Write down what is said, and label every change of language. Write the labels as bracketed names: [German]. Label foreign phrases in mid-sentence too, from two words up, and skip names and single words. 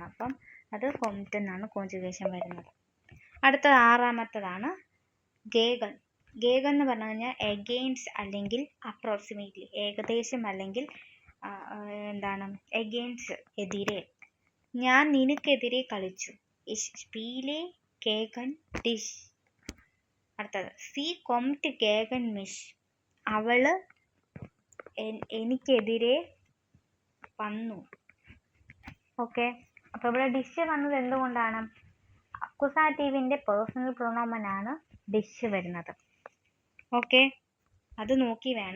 [Malayalam] അപ്പം അത് കൊംറ്റ് എന്നാണ് കോൺജുഗേഷൻ വരുന്നത്. അടുത്തത് ആറാമത്തതാണ് ഗേഗൻ. ഗേഗൻ എന്ന് പറഞ്ഞു കഴിഞ്ഞാൽ എഗെയിൻസ്റ്റ് അല്ലെങ്കിൽ അപ്രോക്സിമേറ്റ്ലി, ഏകദേശം അല്ലെങ്കിൽ എന്താണ് എഗെയിൻസ്റ്റ്, എതിരെ. ഞാൻ നിനക്കെതിരെ കളിച്ചു. [German] Ich spiele gegen dich. അടുത്തത് sie kommt gegen mich. [Malayalam] അവള് എനിക്കെതിരെ വന്നു. ഓക്കെ, അപ്പോൾ ഇവിടെ ഡിഷ് വന്നത് എന്തുകൊണ്ടാണ്? അക്വസാറ്റീവിൻ്റെ പേഴ്സണൽ പ്രൊണോമനാണ് ഡിഷ് വരുന്നത്. ഓക്കെ, അത് നോക്കി വേണം.